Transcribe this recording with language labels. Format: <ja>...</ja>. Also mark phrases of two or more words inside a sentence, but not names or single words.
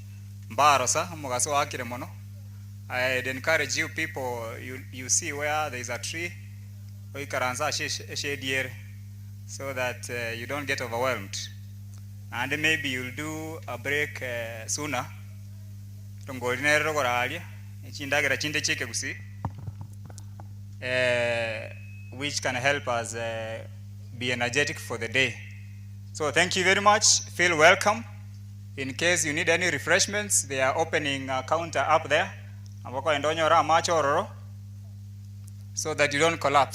<en>I'd encourage you people, you see where there is a tree, so that you don't get overwhelmed. and maybe you'll do a break sooner.</en> <guz>Tongorinero goralia, chindagira chinde cheke gusi,</guz> <en>which can help us be energetic for the day. So thank you very much. Feel welcome. In case you need any refreshments, they are opening a counter up there. So that you don't collapse.</en>